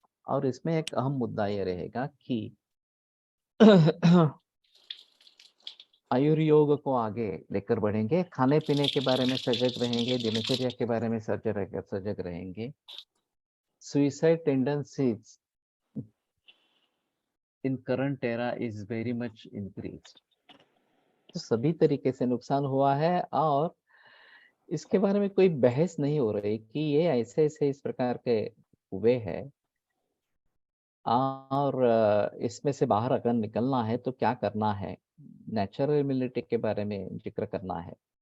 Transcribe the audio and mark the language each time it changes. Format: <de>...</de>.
<hi>और इसमें एक अहम मुद्दा ये रहेगा कि आयुर्योग को आगे लेकर बढ़ेंगे, खाने पीने के बारे में सजग रहेंगे, दिनचर्या के बारे में सजग रहेंगे।</hi> <en>Suicide tendencies in current era is very much increased.</en> <hi>तो सभी तरीके से नुकसान हुआ है और इसके बारे में कोई बहस नहीं हो रही कि ये ऐसे ऐसे इस प्रकार के हुए हैं और इसमें से बाहर अगर निकलना है तो क्या करना है, नेचुरल इम्युनिटी के बारे में जिक्र करना है।</hi>